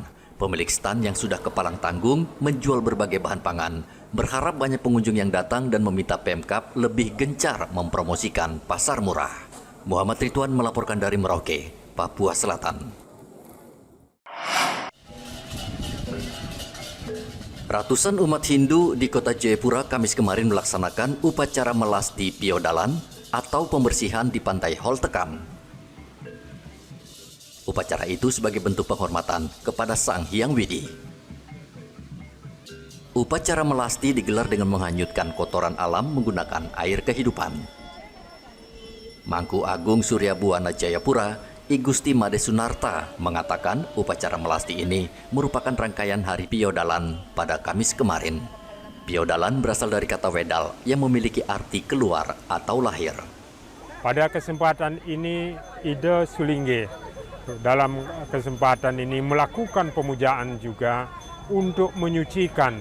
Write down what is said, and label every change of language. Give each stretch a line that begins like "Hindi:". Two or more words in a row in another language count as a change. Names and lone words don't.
Indonesian: Pemilik stan yang sudah kepalang tanggung menjual berbagai bahan pangan, berharap banyak pengunjung yang datang dan meminta Pemkab lebih gencar mempromosikan pasar murah. Muhammad Ridwan melaporkan dari Merauke, Papua Selatan. Ratusan umat Hindu di kota Jayapura Kamis kemarin melaksanakan upacara melasti Piodalan atau pembersihan di pantai Holtekam. Upacara itu sebagai bentuk penghormatan kepada Sang Hyang Widi. Upacara melasti digelar dengan menghanyutkan kotoran alam menggunakan air kehidupan. Mangku Agung Surya Buana Jayapura, I Gusti Made Sunarta mengatakan upacara melasti ini merupakan rangkaian Hari Piodalan pada Kamis kemarin. Piodalan berasal dari kata Wedal yang memiliki arti keluar atau lahir. Pada kesempatan ini, Ida Sulingge dalam kesempatan ini melakukan pemujaan juga untuk menyucikan.